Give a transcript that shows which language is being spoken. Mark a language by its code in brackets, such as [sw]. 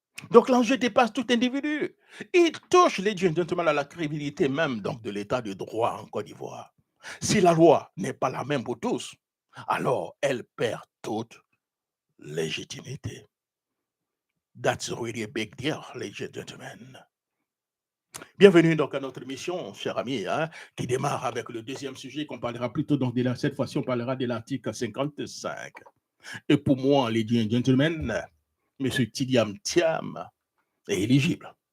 [fr] Donc l'enjeu dépasse tout individu. Il touche, les gentlemen, à la crédibilité même donc, de l'état de droit en Côte d'Ivoire. Si la loi n'est pas la même pour tous, alors elle perd toute légitimité. [en] That's really a big deal, ladies and gentlemen. [fr] Bienvenue donc à notre émission, chers amis, qui démarre avec le deuxième sujet qu'on parlera plutôt donc cette fois-ci, on parlera de l'article 55. Et pour moi, [en] ladies and gentlemen, [fr] M. Tidiam Thiam est éligible.